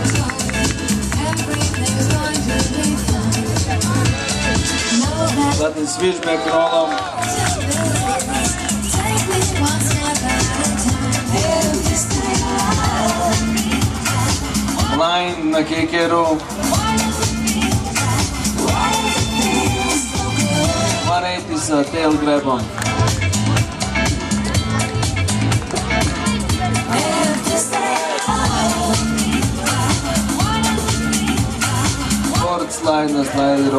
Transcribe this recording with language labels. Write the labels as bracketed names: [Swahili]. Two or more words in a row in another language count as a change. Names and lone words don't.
[Croatian] Zatim [English] switchback rollom. [Croatian] Line na kickeru. 180 sa [English] tail grabom. Board slide [Croatian] na slideru.